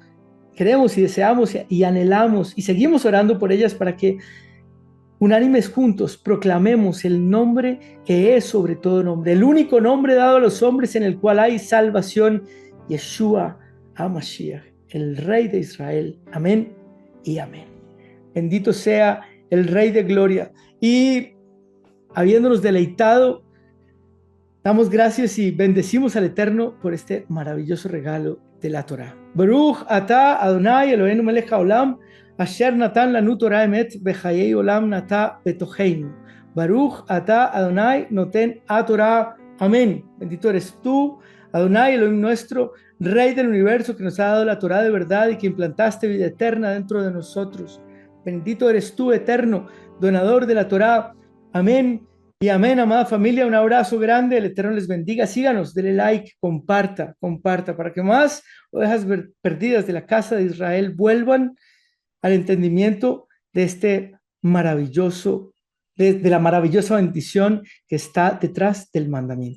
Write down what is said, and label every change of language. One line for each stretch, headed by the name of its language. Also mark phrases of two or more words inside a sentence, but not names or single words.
Spanish: Queremos y deseamos y anhelamos y seguimos orando por ellas para que unánimes juntos proclamemos el nombre que es sobre todo nombre, el único nombre dado a los hombres en el cual hay salvación,
Hebrew: ישוע המשיח,
Spanish: el Rey de Israel. Amén y amén. Bendito sea el Rey de Gloria. Y habiéndonos deleitado, damos gracias y bendecimos al Eterno por este maravilloso regalo de la Torá.
Hebrew: ברוך אתה אדוני אלוהינו מלך העולם, אשר נתן לנו תורת אמת וחיי עולם נטע בתוכנו. ברוך אתה אדוני נותן התורה. Amén.
Spanish: Bendito eres tú, Adonai Elohim nuestro, Rey del universo, que nos ha dado la Torá de verdad y que implantaste vida eterna dentro de nosotros. Bendito eres tú, eterno, donador de la Torá. Amén. Y amén, amada familia, un abrazo grande, el Eterno les bendiga, síganos, denle like, comparta, para que más ovejas perdidas de la casa de Israel vuelvan al entendimiento de este maravilloso, de la maravillosa bendición que está detrás del mandamiento.